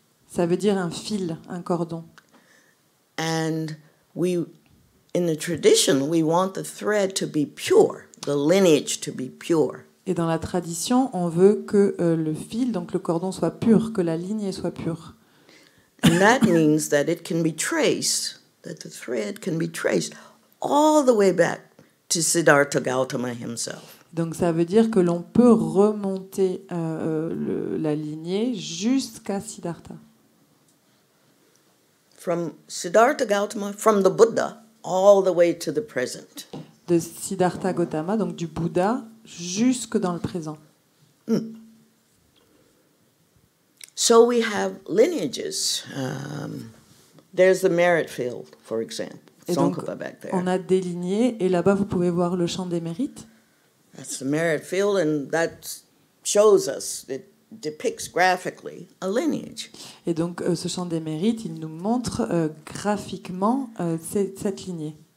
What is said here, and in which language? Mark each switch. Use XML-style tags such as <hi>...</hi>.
<fr>ça veut dire un fil, un cordon.</fr> <en>And we, in the tradition, we want the thread to be pure, the lineage to be pure.</en> <fr>Et dans la tradition, on veut que le fil, donc le cordon, soit pur, que la lignée soit pure.</fr> <en>And that means that it can be traced, that the thread can be traced all the way back to Siddhartha Gautama himself.</en> <fr>Donc ça veut dire que l'on peut remonter la lignée jusqu'à Siddhartha.</fr> <en>From Siddhartha Gautama, from the Buddha, all the way to the present.</en> <fr>De Siddhartha Gautama, donc du Bouddha, jusque dans le présent.</fr> <en>So we have lineages. There's the merit field, for example.</en> <fr>Et donc,</fr> <en>Tsongkhapa back there.</en> <fr>on a des lignées, et là-bas, vous pouvez voir le champ des mérites.</fr> <en>That's the merit field, and that shows us, it depicts graphically a lineage.</en> <fr>Et donc, ce champ des mérites, il nous montre graphiquement cette lignée.</fr>